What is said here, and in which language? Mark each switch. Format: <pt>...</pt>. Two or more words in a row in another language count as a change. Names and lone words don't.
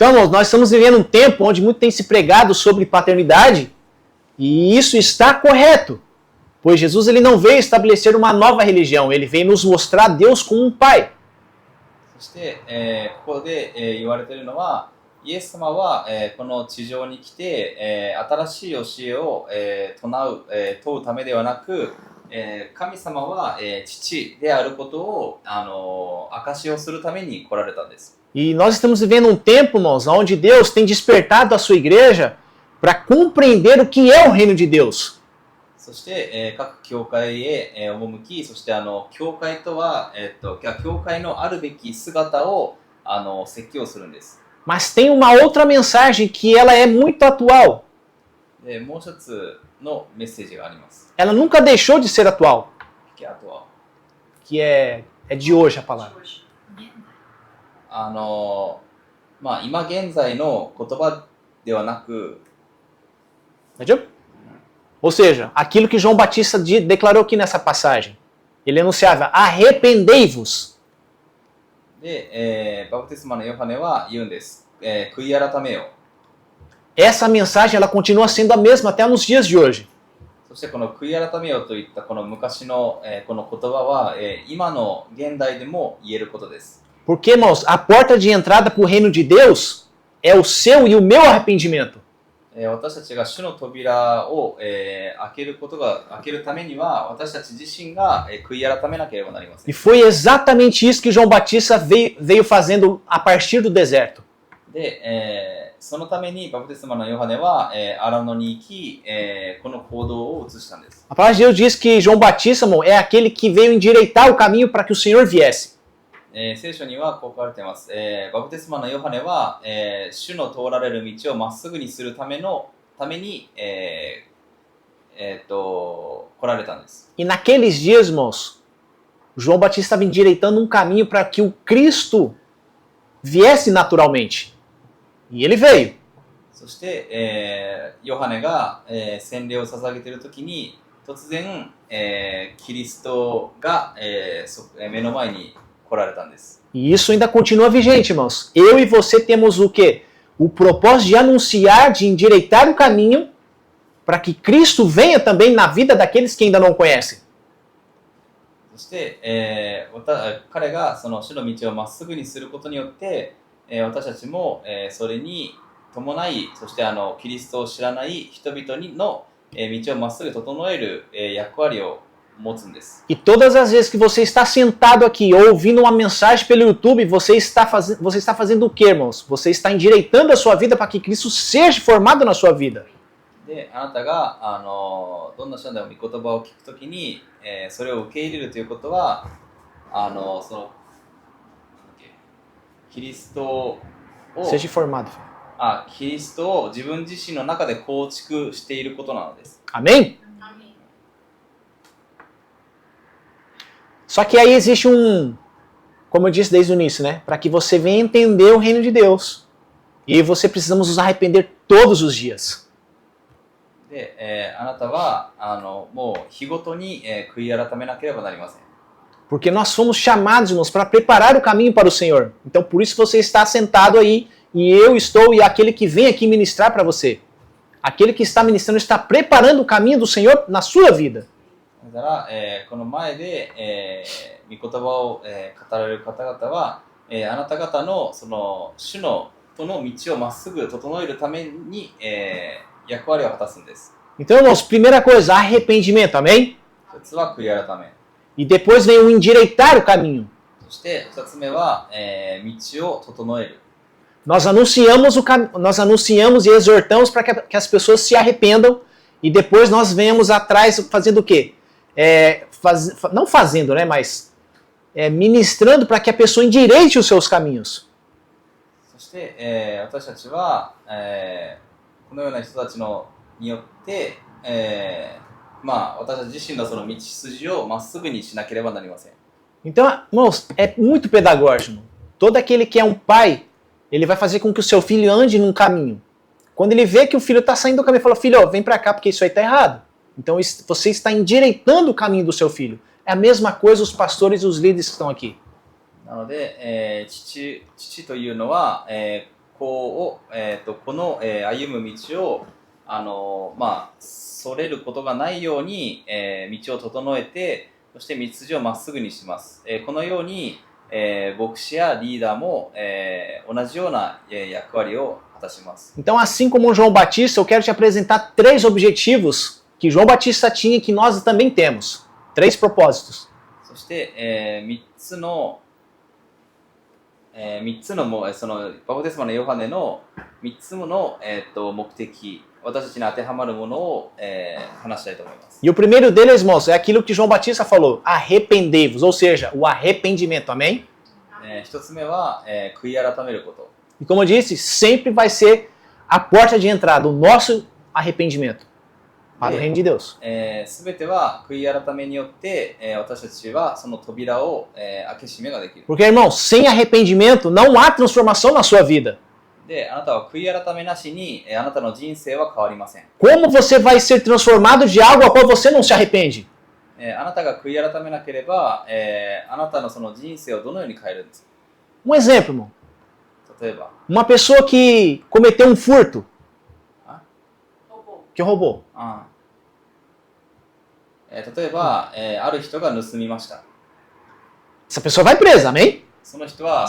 <pt>Então, irmãos, nós estamos vivendo um tempo onde muito tem se pregado sobre paternidade e isso está correto. Pois Jesus ele não veio estabelecer uma nova religião, ele veio nos mostrar Deus como um pai.</pt> <ja>そして、ここで、言われているのは、イエス様は、この地上に来て、新しい教えを、問うためではなく、神様は、父であることを、証しをするために来られたんです。</ja> <pt>E nós estamos vivendo um tempo, irmãos, onde Deus tem despertado a sua igreja para compreender o que é o reino de Deus.</pt> <ja>そして、各教会へ、赴き、そして教会とは、教会のあるべき姿を説教するんです。</ja> <pt>Mas tem uma outra mensagem que ela é muito atual.</pt> <ja>で、もう一つのメッセージがあります。</ja> <pt>Ela nunca deixou de ser atual.</pt> <ja>あとは、</ja> <pt>Que é de hoje a palavra.</pt> <ja>まあ、今現在の言葉ではなく、</ja> <pt>Entendeu? Ou seja, aquilo que João Batista declarou aqui nessa passagem. Ele anunciava, arrependei-vos.</pt> <ja>で、バプテスマのヨハネは言うんです。悔い改めよ。</ja> <pt>Essa mensagem ela continua sendo a mesma até nos dias de hoje.</pt> <ja>そしてこの悔い改めよといったこの昔の、この言葉は、今の現代でも言えることです。</ja> <pt>Porque, irmãos, a porta de entrada para o reino de Deus é o seu e o meu arrependimento.</pt> <ja>私たちが主の扉を、開けるためには私たち自身が、悔い改めなければなりません。</ja> <pt>E foi exatamente isso que João Batista veio fazendo a partir do deserto.</pt> <ja>で、そのためにバプテスマのヨハネは、荒野に行き、この行動を移したんです。</ja> <pt>A palavra de Deus diz que João Batista, irmão, é aquele que veio endireitar o caminho para que o Senhor viesse.</pt> <ja>聖書にはこう書かれています。バプテスマのヨハネは、主の通られる道をまっすぐにするために、来られたんです。</ja> <pt>E naqueles dias, irmãos, João Batista estava endireitando um caminho para que o Cristo viesse naturalmente. E ele veio.</pt> <ja>そして、ヨハネが、洗礼を捧げているときに突然、キリストが、目の前に来られたんです。</ja> <pt>E isso ainda continua vigente, irmãos. Eu e você temos o quê? O propósito de anunciar, de endireitar o caminho para que Cristo venha também na vida daqueles que ainda não conhecem.</pt> <ja>そして、彼がその主の道をまっすぐにすることによって、私たちも、それに伴い、そしてキリストを知らない人々の、道をまっすぐ整える、役割を持つんです。</ja> <pt>E todas as vezes que você está sentado aqui ou ouvindo uma mensagem pelo YouTube, você está fazendo o quê, irmãos? Você está endireitando a sua vida para que Cristo seja formado na sua vida.</pt> <ja>で、あなたがどんな人でも御言葉を聞くときに、それを受け入れるということは、そのキリストを</ja> <pt>Seja formado.</pt> <ja>キリストを自分自身の中で構築していることなのです。</ja> <pt>Amém? Só que aí existe como eu disse desde o início, né? Para que você venha entender o reino de Deus. E você precisamos nos arrepender todos os dias.</pt> <ja>で、あなたはもう日ごとに、悔い改めなければなりません。</ja> <pt>Porque nós fomos chamados, irmãos, para preparar o caminho para o Senhor. Então, por isso você está sentado aí, e eu estou, e aquele que vem aqui ministrar para você. Aquele que está ministrando está preparando o caminho do Senhor na sua vida.</pt> <ja>だから、この前で、御言葉を、語られる方々は、あなた方のその主のとの道をまっすぐ整えるために、役割を果たすんです。</ja> <pt>Então, irmãos, primeira coisa, arrependimento, amém?</pt> <ja>一つは悔い改め。</ja> <pt>E depois vem o endireitar o caminho.</pt> <ja>そして二つ目は、道を整える。</ja> <pt>Nós anunciamos e exortamos para que as pessoas se arrependam e depois nós venhamos atrás fazendo o quê? Não fazendo, né? Mas ministrando para que a pessoa endireite os seus caminhos.</pt> <ja>そして、私たちは、このような人たちによって、私たち自身のその道筋をまっすぐにしなければなりません。</ja> <pt>Então, irmãos, é muito pedagógico. Todo aquele que é um pai, ele vai fazer com que o seu filho ande num caminho. Quando ele vê que o filho está saindo do caminho, ele fala, filho, vem para cá porque isso aí está errado. Então você está endireitando o caminho do seu filho. É a mesma coisa os pastores e os líderes que estão aqui.</pt> <ja>なので、父というのは、子を、この、歩む道を、それることがないように、道を整えて、そして道筋をまっすぐにします。このように、牧師やリーダーも、同じような、役割を果たします。</ja> <pt>Então, assim como João Batista, eu quero te apresentar 3 objetivos que João Batista tinha e que nós também temos. 3 propósitos.</pt> <ja>そして、3つのそのバプテスマのヨハネの3つの、目的、私たちに当てはまるものを、話したいと思います。</ja> <pt>E o primeiro deles, irmãos, é aquilo que João Batista falou: arrependei-vos, ou seja, o arrependimento, amém?</pt> <ja>1 つ目は、悔い改めること。</ja> <pt>E como eu disse, sempre vai ser a porta de entrada, o nosso arrependimento para o reino de Deus.</pt> <ja>すべては悔い改めによって、私たちはその扉を、開け閉めができる。</ja> <pt>Porque, irmão, sem arrependimento não há transformação na sua vida.</pt> <ja>で、あなたは悔い改めなしに、あなたの人生は変わりません。</ja> <pt>Como você vai ser transformado de algo a qual você não se arrepende?</pt> <ja>あなたが悔い改めなければ、あなたのその人生をどのように変えるんですか？</ja> <pt>Um exemplo, irmão.</pt> <ja>例えば、</ja> <pt>Uma pessoa que cometeu um furto, Roubou. que roubou.</pt> <ja>例えば、ある人が盗みました。</ja> <pt>Essa pessoa vai presa, amém?</pt> <ja>その人は</ja>